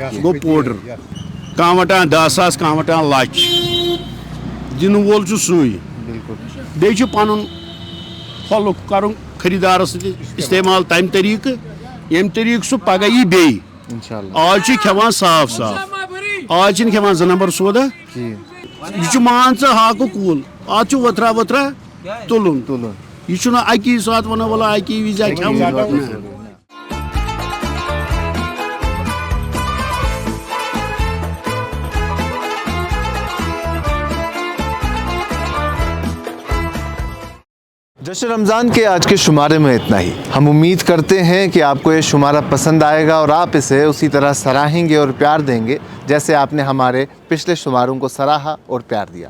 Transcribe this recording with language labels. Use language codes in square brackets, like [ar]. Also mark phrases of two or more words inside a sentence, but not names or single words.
[ks] سُہ گوٚو پوڈر کانٛہہ وٹان 10,000 کانٛہہ وٹان لچھ دِنہٕ وول چھُ سُے بیٚیہِ چھُ پنُن پھۄلُک کرُن خریٖدارس سۭتۍ استعمال تمہِ طریٖقہٕ ییٚمہِ طریٖقہٕ سُہ پگاہ یی بیٚیہِ آج چھِ کھٮ۪وان صاف صاف آج چھِنہٕ کھٮ۪وان 2 نمبر سودا یہِ چھُ مان ژٕ ہاکہٕ کُل اتھ چھُ ؤتھرا ؤتھرا تُلُن یہِ چھُنہٕ اکی ساتہٕ ونو وَلہٕ اکی وِزِ کھٮ۪وان۔ [ur] جشن رمضان کے آج کے شمارے میں اتنا ہی۔ ہم امید کرتے ہیں کہ آپ کو یہ شمارہ پسند آئے گا اور آپ اسے اسی طرح سراہیں گے اور پیار دیں گے جیسے آپ نے ہمارے پچھلے شماروں کو سراہا اور پیار دیا۔